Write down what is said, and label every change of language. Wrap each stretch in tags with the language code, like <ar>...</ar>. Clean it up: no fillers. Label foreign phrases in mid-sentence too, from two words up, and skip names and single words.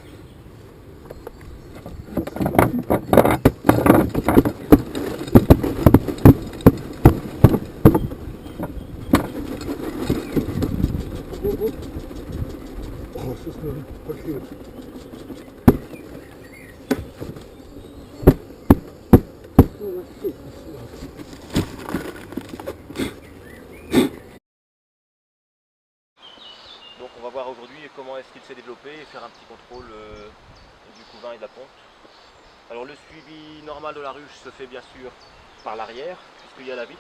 <de>Oh, was ist denn ein Paket? So, was ist das?</de> <fr>Donc on va voir aujourd'hui comment est-ce qu'il s'est développé et faire un petit contrôle du couvain et de la ponte. Alors le suivi normal de la ruche se fait bien sûr par l'arrière, puisqu'il y a la vitre.</fr>